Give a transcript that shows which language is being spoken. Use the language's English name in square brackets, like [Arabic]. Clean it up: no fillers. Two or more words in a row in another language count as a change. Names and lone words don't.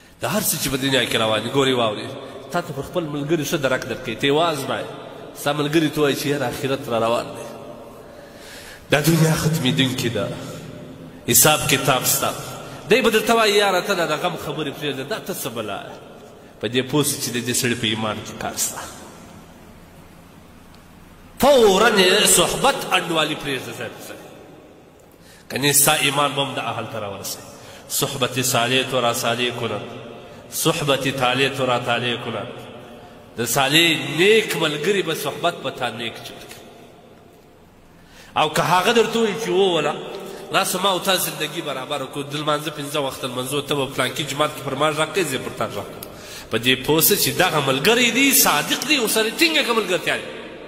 [Pashto] د هر څه چې په دنیا کې روان دي ګورې واورې تا ته پر خپل ملګري ښه درک درکوي ته یې وازمایې ستا ملګري ته وایي چې یاره آخرت را روان دی دا دنیا ختمېدونکې ده حساب کتاب ستا دی به درته وایي یاره ته دا د غم خبرې پرېږده دا ته څه بلا په دې پوه چې د دې سړي په ایمان کې کار سته فورا صحبت انډوالي پرېږده ځای په ځای کنې ستا ایمان به هم د اهل ته راورسوي [Persian] صحبت صالح تو را صالح کند صحبت طالح تو را طالح کند [Pashto] د صالح نیک ملګري به صحبت په تا نیک جوړ کړي او که هغه درته وایي چې ووله راسه ما او تا زندګي برابره کړو د لمانځه 5 وخت لمانځو ته به فلانکي جماعت کې پر ما غږ کوي زه پر تا غږ کوم په دې پوه شه چې دغه ملګری دی صادق دی ورسره ټینګه ملګرتیا دی